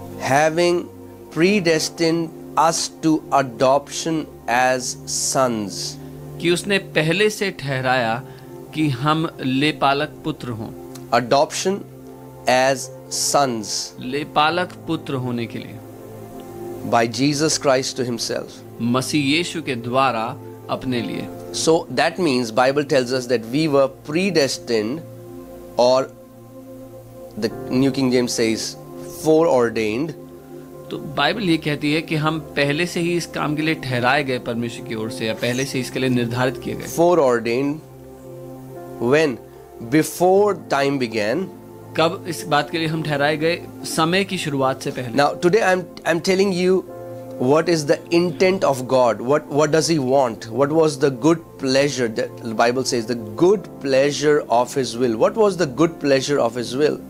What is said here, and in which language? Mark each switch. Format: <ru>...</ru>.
<en>Having predestined us to adoption as sons.</en> <hi>कि उसने पहले से ठहराया कि हम लेपालक पुत्र हों।</hi> <en>Adoption as sons.</en> <hi>लेपालक पुत्र होने के लिए</hi> <en>By Jesus Christ to himself.</en> <hi>मसीह यीशु के द्वारा अपने लिए।</hi> <en>So that means Bible tells us that we were predestined, or the New King James says foreordained.</en> <hi>तो बाइबल ये कहती है कि हम पहले से ही इस काम के लिए ठहराए गए परमेश्वर की ओर से, या पहले से इसके लिए निर्धारित किए गए।</hi> <en>Foreordained when? Before time began.</en> <hi>कब इस बात के लिए हम ठहराए गए? समय की शुरुआत से पहले।</hi> <en>Now today I'm telling you what is the intent of God. What does he want? What was the good pleasure that the Bible says, the good pleasure of his will? What was the good pleasure of his will?</en>